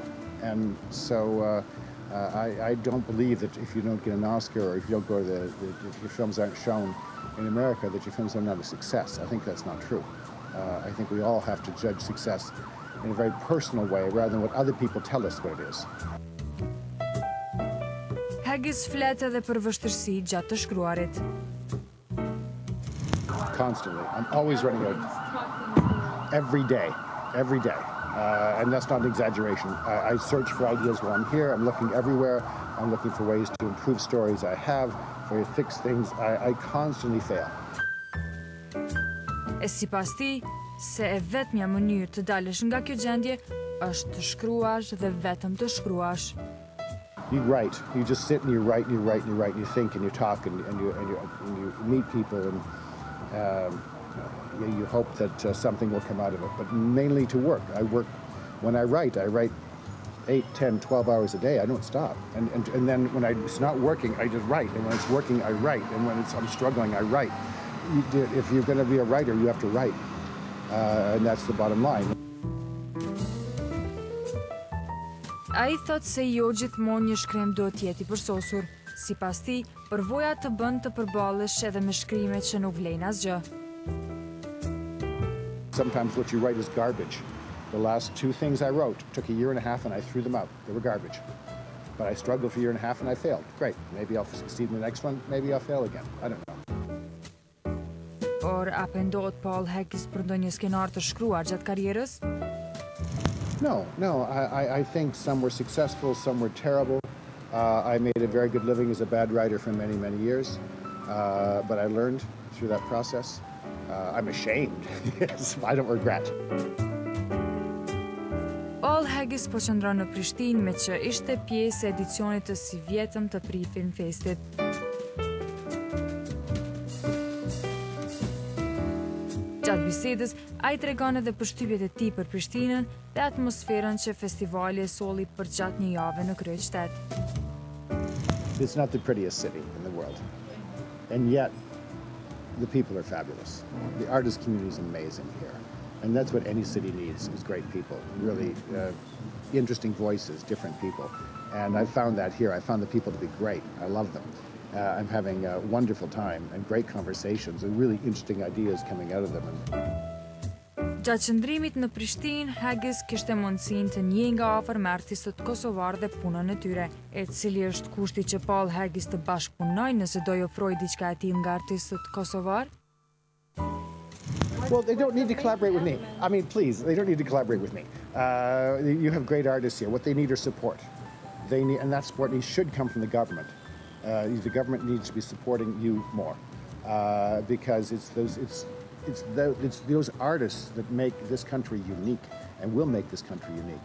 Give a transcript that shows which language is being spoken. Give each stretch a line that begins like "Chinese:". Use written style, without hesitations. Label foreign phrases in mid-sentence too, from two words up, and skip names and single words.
English: And so I don't believe that if you don't get an Oscar or if you don't go to if your films aren't shown in America, that your films are not a success. I think that's not true. I think we all have to judge success in a very personal way rather than what other people tell us what it is.
Albanian: Haggis flet edhe për vështirësi gjatë të shkruarit.
English: Constantly. I'm always running out. Every day. Every day. And that's not an exaggeration. I search for ideas while I'm here. I'm looking everywhere. I'm looking for ways to improve stories I have, for to fix things. I constantly fail.
Albanian: E sipas tij, se e vetmja mënyrë të dalësh nga kjo gjendje është të shkruash dhe vetëm të shkruash.
English: You write. You just sit and you write and you write and you write and you think and you talk and you meet people and you hope that something will come out of it, but mainly to work. When I write 8, 10, 12 hours a day. I don't stop. And then when it's not working, I just write. And when it's working, I write. And when I'm struggling, I write. If you're going to be a writer, you have to write. And that's the bottom line.
Albanian: Ai thot se jo gjithmonë një shkrim duhet të jetë I përsosur. Sipas tij, përvoja të bën të përballesh edhe me shkrimet që nuk vlejnë asgjë.
English: Sometimes what you write is garbage. The last 2 things I wrote took a year and a half and I threw them out. They were garbage. But I struggled for a year and a half and I failed. Great. Maybe I'll succeed in the next one. Maybe I'll fail again. I don't know.
Albanian: Por a pendohet Paul Haggis për ndonjë skenar të shkruar gjatë karrierës?
English: No. I think some were successful, some were terrible. I made a very good living as a bad writer for many, many years. But I learned through that process. I'm ashamed. Yes, I don't regret.
Albanian: Paul Haggis po qëndron në Prishtinë me që ishte pjesë e edicionit të si vjetëm të Pri Film Festit. Gjatë bisedës, ai tregon edhe përshtypjet e tij për Prishtinën dhe atmosferën që festivali e solli për gjatë një jave në kryeqytet.
English: It's not the prettiest city in the world. And yet, the people are fabulous. The artist community is amazing here. And that's what any city needs, is great people. Really interesting voices, different people. And I found that here. I found the people to be great. I love them. I'm having a wonderful time and great conversations and really interesting ideas coming out of them.
Albanian: Gjatë qëndrimit në Prishtinë, Haggis kishte mundësinë të njihej nga afër me artistët kosovar dhe punën e tyre. E cili është kushti që Paul Haggis të bashkëpunojë nëse do I ofrojë diçka e tillë nga artistët kosovar?
English: Well, they don't need to collaborate with me. I mean, please, they don't need to collaborate with me. You have great artists here. What they need are support. And that support should come from the government. The government needs to be supporting you more because it's those artists that make this country unique and will make this country unique.